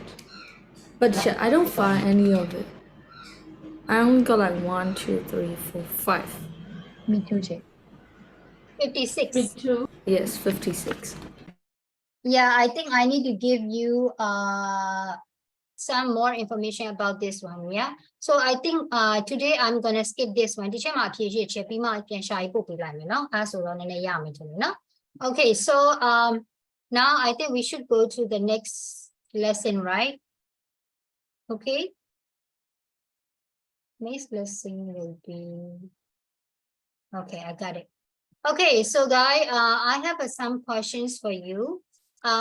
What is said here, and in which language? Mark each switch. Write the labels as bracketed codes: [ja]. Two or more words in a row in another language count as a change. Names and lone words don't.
[en] But I don't find any of it. I only got like 1, 2, 3, 4, 5. Me too, Jay. 56. Me too. Yes, 56. Yeah, I think I need to give you some more information about this one. Yeah. So I think today I'm gonna skip this one. [my] Teacher မှာဖြည့်ရချက်ပြီးမှပြန်ရှာရေးပို့ပေးလိုက်မယ်နော်။အဲဆိုတော့နည်းနည်းရမယ်ထင်တယ်နော်။ [en] Okay, so now I think we should go to the next lesson, right? Okay. Next lesson will be okay, I got it. Okay, so guys, I have some questions for you.